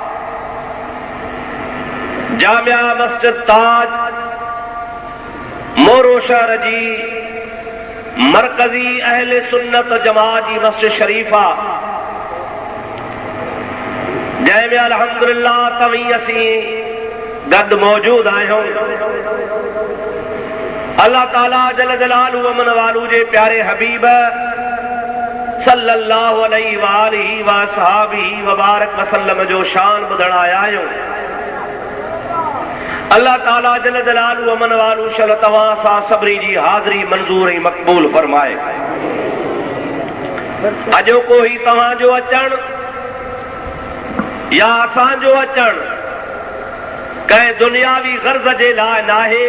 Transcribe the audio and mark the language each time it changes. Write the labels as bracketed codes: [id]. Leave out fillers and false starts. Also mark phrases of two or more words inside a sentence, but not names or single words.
[sd] जामिया मस्जिद ताज मोरो शहर जी मरकज़ी अहले सुन्नत जमात जी मस्जिद शरीफ़ा जंहिंमें अल्हम्दुलिल्लाह तव्हीं असीं गॾु मौजूद आहियूं। अल्लाह ताला [ar] جل جلاله [sd] अमन वालू जे प्यारे हबीब [ar] صلى الله عليه وآله وصحبه وبارك وسلم [sd] जो शान ॿुधण आया आहियूं। अल्लाह ताला [ar] جل جلاله [sd] अमन वालू शल तव्हां सां सभिनी जी हाज़िरी मंज़ूर ऐं मक़बूल फरमाए। अॼोको ही तव्हांजो अचण या असांजो अचण कंहिं दुनियावी गर्ज़ जे लाइ नाहे।